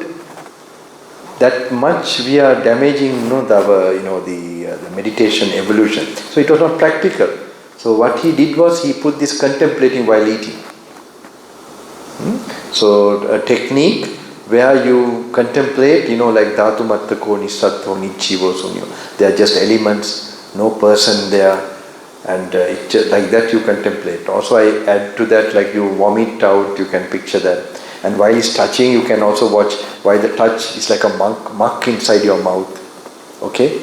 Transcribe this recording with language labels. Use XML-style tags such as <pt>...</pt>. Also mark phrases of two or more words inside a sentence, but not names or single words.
<en>That much we are damaging the meditation evolution. So it was not practical. So what he did was he put this contemplating while eating. So a technique where you contemplate, like</en> <pi>dhatu mattako nisatto nichivo sunyo.</pi> <en>They are just elements, no person there, and like that you contemplate. Also I add to that, like you vomit out, you can picture that. And while he's touching, you can also watch why the touch is like a muck inside your mouth. Okay?</en>